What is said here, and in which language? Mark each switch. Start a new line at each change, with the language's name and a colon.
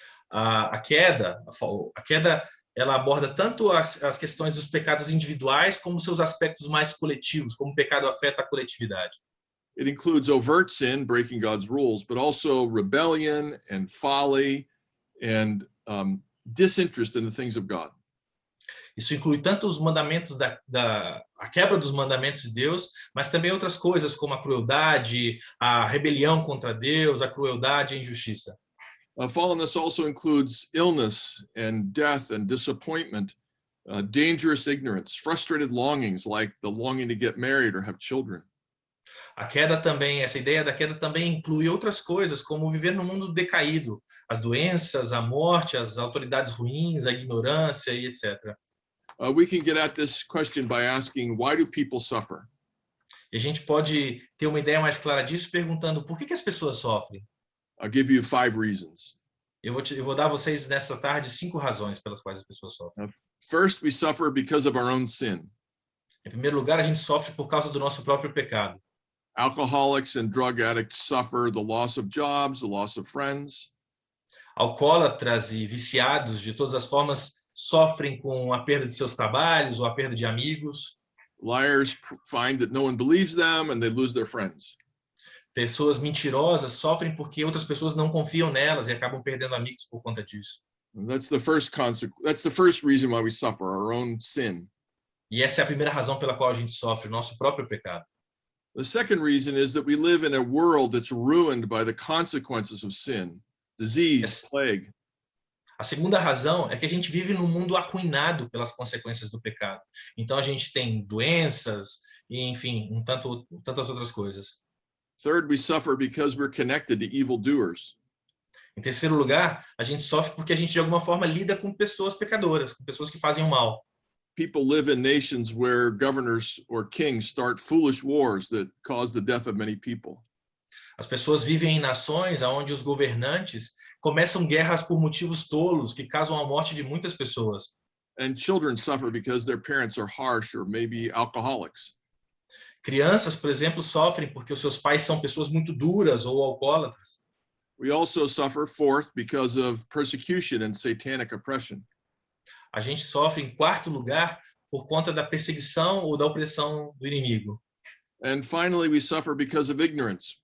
Portuguese: A queda, ela aborda tanto as questões dos pecados individuais como seus aspectos mais coletivos, como o pecado afeta a coletividade.
English: It includes overt sin, breaking God's rules, but also rebellion and folly and disinterest in the things of God.
Portuguese: Isso inclui tanto os mandamentos a quebra dos mandamentos de Deus, mas também outras coisas como a crueldade, a rebelião contra Deus, a crueldade e a injustiça.
English: Fallenness also includes illness and death and disappointment, dangerous ignorance, frustrated longings like the longing to get married or have children.
Portuguese: Essa ideia da queda também inclui outras coisas, como viver no mundo decaído, as doenças, a morte, as autoridades ruins, a ignorância e etc.
English: We can get at this question by asking, why do people suffer?
Portuguese: E a gente pode ter uma ideia mais clara disso perguntando por que as pessoas sofrem.
English: I'll give you 5 reasons.
Portuguese: Eu vou dar a vocês nessa tarde 5 razões pelas quais as pessoas sofrem.
English: First, we suffer because of our own sin.
Portuguese: Em primeiro lugar, a gente sofre por causa do nosso próprio pecado.
English: Alcoholics and drug addicts suffer the loss of jobs, the loss of friends.
Portuguese: Alcoólatras e viciados de todas as formas sofrem com a perda de seus trabalhos ou a perda de amigos.
English: Liars find that no one believes them and they lose their friends.
Portuguese: Pessoas mentirosas sofrem porque outras pessoas não confiam nelas e acabam perdendo amigos por conta disso.
English: And that's the first reason why we suffer, our own sin.
Portuguese: E essa é a primeira razão pela qual a gente sofre, o nosso próprio pecado.
English: The second reason is that we live in a world that's ruined by the consequences of sin, disease, plague.
Portuguese: A segunda razão é que a gente vive num mundo arruinado pelas consequências do pecado. Então a gente tem doenças e, enfim, tantas outras coisas.
English: Third, we suffer because we're connected to evildoers.
Portuguese: Em terceiro lugar, a gente sofre porque a gente de alguma forma lida com pessoas pecadoras, com pessoas que fazem o mal.
English: People live in nations where governors or kings start foolish wars that cause the death of many people.
Portuguese: As pessoas vivem em nações onde os governantes começam guerras por motivos tolos que causam a morte de muitas pessoas.
English: And children suffer because their parents are harsh or maybe alcoholics.
Portuguese: Crianças, por exemplo, sofrem porque os seus pais são pessoas muito duras ou alcoólatras.
English: We also suffer, fourth, because of persecution and satanic oppression.
Portuguese: A gente sofre, em quarto lugar, por conta da perseguição ou da opressão do inimigo.
English: And finally, we suffer because of ignorance.